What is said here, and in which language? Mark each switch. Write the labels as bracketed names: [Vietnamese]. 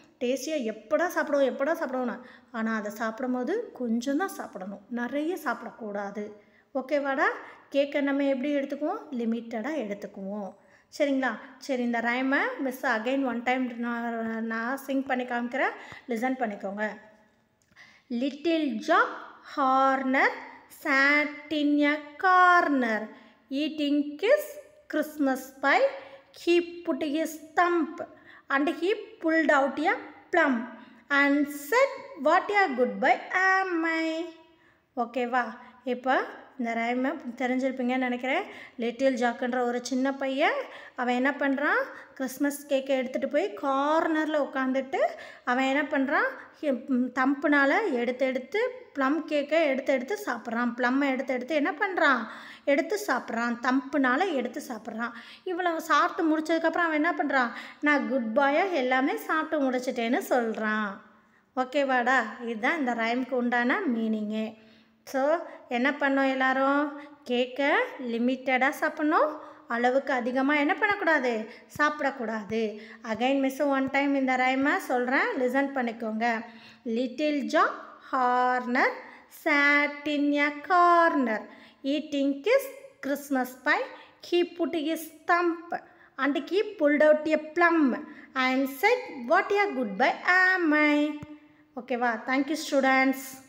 [Tamil] டேஸ்டியாக எப்படா சாப்பிடுவோன்னு. ஆனால் அதை சாப்பிடும் போது கொஞ்சம் தான் சாப்பிடணும், நிறைய சாப்பிடக்கூடாது. ஓகேவாடா? கேக்கை நம்ம எப்படி எடுத்துக்குவோம்? லிமிட்டடாக எடுத்துக்குவோம். சரிங்களா? சரி, இந்த ரைமை மிஸ் அகைன் ஒன் டைம் நான் சிங் பண்ணி காமிக்கிறேன், லிசன் பண்ணிக்கோங்க. [English] Little Jack Horner sat in a corner eating his Christmas pie. He put his thumb and he pulled out a plum and said, "What a good boy am I." [Tamil] ஓகேவா? இப்போ இந்த ரைமை தெரிஞ்சிருப்பீங்கன்னு நினைக்கிறேன். Little ஜாக்குன்ற ஒரு சின்ன பையன், அவன் என்ன பண்ணுறான்? கிறிஸ்மஸ் கேக்கை எடுத்துகிட்டு போய் கார்னரில் உட்காந்துட்டு அவன் என்ன பண்ணுறான்? தம்புனால் எடுத்து ப்ளம் கேக்கை எடுத்து சாப்பிட்றான். ப்ளம்மை எடுத்து என்ன பண்ணுறான்? எடுத்து சாப்பிட்றான். தம்புனால் எடுத்து சாப்பிட்றான். இவ்வளோ சாப்பிட்டு முடிச்சதுக்கப்புறம் அவன் என்ன பண்ணுறான்? நான் குட் பாயாக எல்லாமே சாப்பிட்டு முடிச்சிட்டேன்னு சொல்கிறான். ஓகேவாடா? இதுதான் இந்த ரைமுக்கு உண்டான மீனிங்கு. ஸோ என்ன பண்ணோம் எல்லோரும்? கேக்கை லிமிட்டடாக சாப்பிட்ணும், அளவுக்கு அதிகமாக என்ன பண்ணக்கூடாது? சாப்பிடக்கூடாது. அகைன் மிஸ் ஒன் டைம் இந்த ரைமை சொல்கிறேன், லிசன் பண்ணிக்கோங்க. [English] Little Jack Horner sat in a corner eating his Christmas pie. He put his thumb and he pulled out a plum and said, "What a good boy am I." [Tamil] ஓகேவா? [English] Thank you students.